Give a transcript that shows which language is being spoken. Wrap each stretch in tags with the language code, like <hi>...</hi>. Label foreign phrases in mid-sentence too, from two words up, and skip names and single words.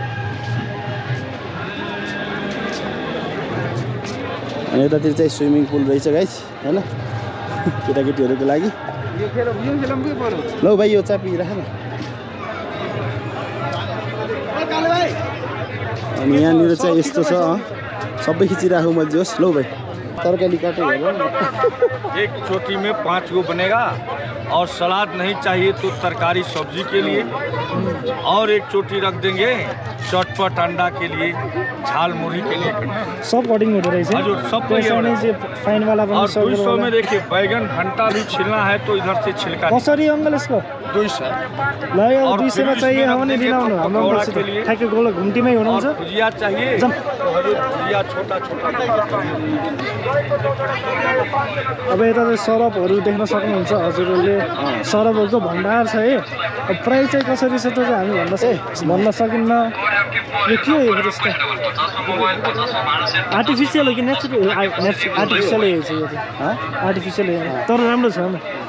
<ne>अनि यतातिर चाहिँ स्विमिङ पुल रहेछ गाइस होइन, केटाकेटीहरूको लागि। लौ भाइ यो चापी राख न। अनि यहाँनिर चाहिँ यस्तो छ, सबै खिचिराखौँ मैले जोस्। लौ भाइ तरकारी काटे</ne> <hi>एक चोटी में 5 गो बनेगा और सलाद नहीं चाहिए तो तरकारी सब्जी के लिए और एक चोटी रख देंगे चटपट अंडा के लिए झाल मुरही के लिए</hi> <ne>सब कटिङ हुँदो रहेछ हजुर सब फाइन वाला पनि</ne> <hi>और 200 में देखिए बैगन भंटा भी छिलना है तो इधर से छिलका</hi> <ne>कसरी अङ्कल यसको 200 ल यो 200 मा चाहिए हो भने दिन आउनु हाम्रो अङ्कल ठ्याक्कै गोल घुम्टीमै हुनुहुन्छ</ne> <hi>भुजिया चाहिए तो हजुर भुजिया छोटा छोटा</hi> <ne>अब यता चाहिँ सरपहरू देख्न सक्नुहुन्छ हजुरहरूले सरपहरूको भण्डार छ है अब प्राइस चाहिँ कसरी छ त चाहिँ हामी भन्न सकिन्न यो के हो यो यस्तो आर्टिफिसियल हो कि नेचुरल आर्टिफिसियल है चाहिँ यो चाहिँ आर्टिफिसियल तर राम्रो छ नि</ne>